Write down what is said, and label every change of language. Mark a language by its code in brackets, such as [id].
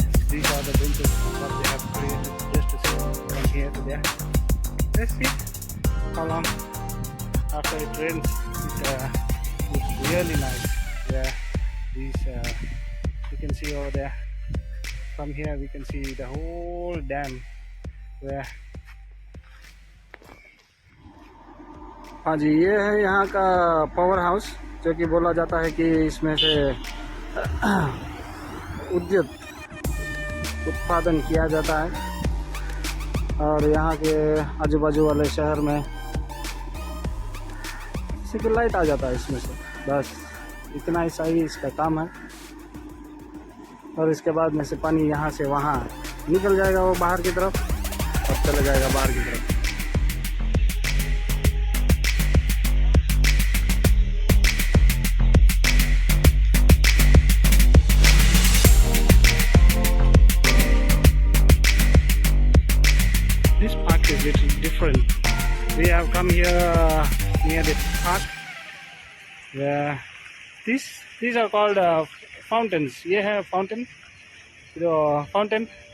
[en] These are the benches that they have created just to sit from here to there. Let's see how long after it rains. It's really nice. Yeah, these you can see over there. From here we can see the whole dam. Where [hi] हाँ जी, ये है यहाँ का power house, जो कि बोला जाता है कि इसमें से विद्युत उत्पादन किया जाता है। और यहाँ के आजू बाजू वाले शहर में सिर्फ लाइट आ जाता है इसमें से, बस इतना ही सही इसका काम है। और इसके बाद में से पानी यहाँ से वहाँ निकल जाएगा, वो बाहर की तरफ, और चले जाएगा बाहर की तरफ। [en] This park is little different. We have come here near the park where these are called fountains. [hi] ये है fountain, जो fountain